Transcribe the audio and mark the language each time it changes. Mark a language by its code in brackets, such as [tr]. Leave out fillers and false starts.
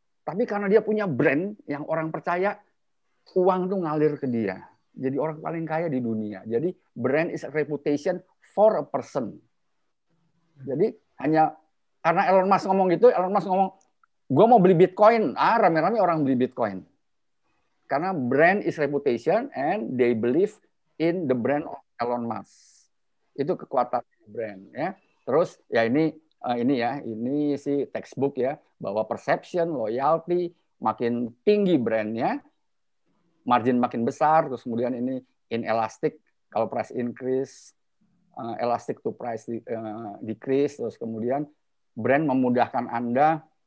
[id] Tapi karena dia punya brand yang orang percaya, uang tuh ngalir ke dia. Jadi orang paling kaya di dunia. Jadi [en] brand is a reputation for a person. [id] Jadi hanya karena Elon Musk ngomong gitu, Elon Musk ngomong, gue mau beli Bitcoin. Rame-rame orang beli Bitcoin. Karena [en] brand is reputation and they believe in the brand of Elon Musk. [id] Itu kekuatan brand ya. Terus ya ini sih textbook ya, bahwa perception, loyalty makin tinggi brandnya, margin makin besar, terus kemudian ini inelastic, kalau price increase, [en] elastic to price decrease, [id] terus kemudian brand memudahkan Anda